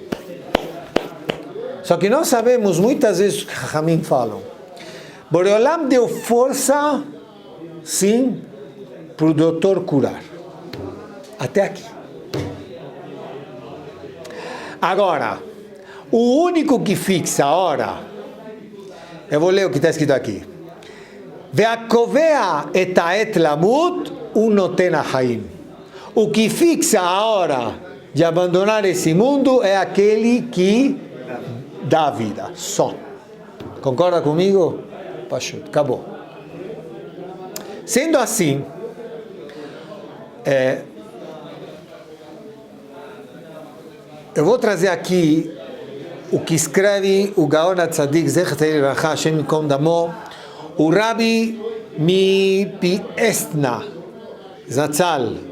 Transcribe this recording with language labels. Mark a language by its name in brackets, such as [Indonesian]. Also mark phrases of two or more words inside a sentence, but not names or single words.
[Portuguese] Só que nós sabemos, muitas vezes, que Rahamim falam, Boreolam deu força, sim, para o doutor curar. Até aqui. Agora, o único que fixa a hora, eu vou ler o que está escrito aqui. [Hebrew] והקובע את העת למות ונותן החיים. [Portuguese] O que fixa a hora de abandonar esse mundo é aquele que dá a vida, só. Concorda comigo? Pachut, acabou. Sendo assim, eu vou trazer aqui o que escreve o [Hebrew] גאון הצדיק זכר לברכה השם יקום דמו, [Portuguese] o Rabi Mipiestna Zatzal,